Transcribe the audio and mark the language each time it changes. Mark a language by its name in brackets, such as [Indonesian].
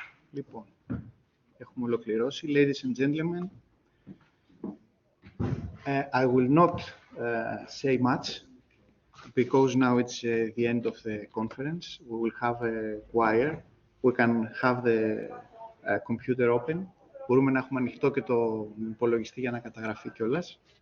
[Greek] Λοιπόν, έχουμε ολοκληρώσει. [English] Ladies and gentlemen, I will not say much because now it's the end of the conference. We will have a choir. We can have the computer open. [Greek] Μπορούμε να έχουμε ανοιχτό και το υπολογιστή για να καταγραφεί κιόλας.